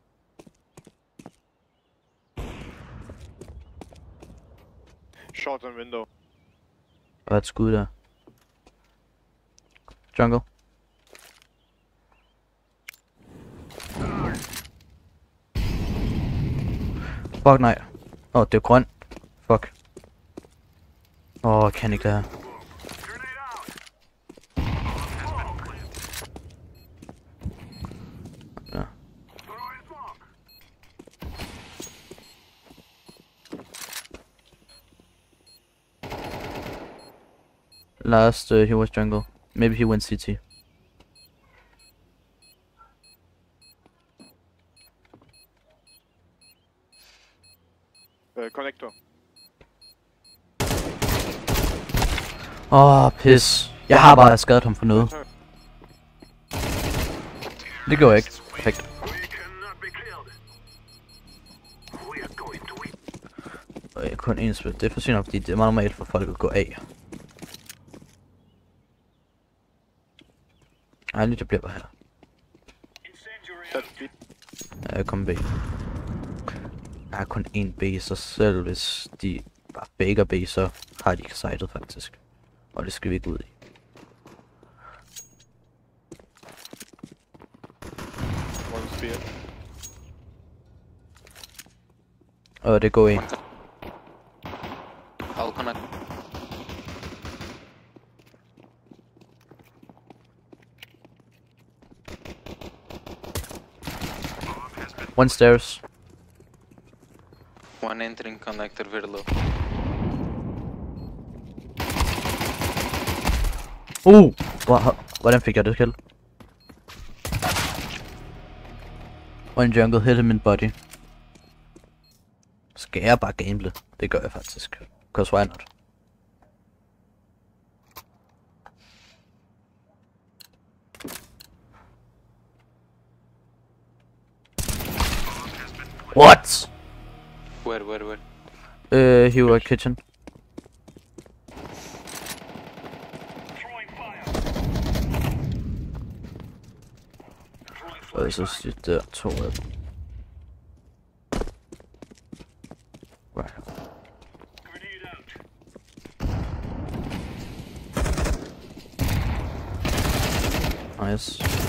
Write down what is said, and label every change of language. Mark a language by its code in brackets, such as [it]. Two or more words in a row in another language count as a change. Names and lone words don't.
[en] Short on window. [da] Og et skud der. Jungle. Fuck nej. Åh, det er grøn. Fuck. Åh, jeg kan ikke det her. Ja. [en] Last, he was jungle. Maybe he went CT. Connector. [da] Åh, pis. Jeg har bare skadet ham for noget. Det går ikke. Perfekt. Og jeg kun en spil. Det er for sygt nok, fordi det er meget normalt for folk at gå af. Ej, lige jeg bliver bare her. Ja, jeg kommer B. Jeg har kun én B, så selv hvis de bare faker B, så har de ikke sightet faktisk. Og det skal vi ikke ud i. [en] One spear. [da] Og det går i. [en] I'll connect. One stairs. One entering connector very low. [da] Hvordan fik jeg det kill? [en] One jungle hit him in body. [da] Skal jeg bare gamble? Det gør jeg faktisk. [en] Cause why not? What? Where? He was kitchen. [da] Og så siger der to af dem. [en] Right. Nice.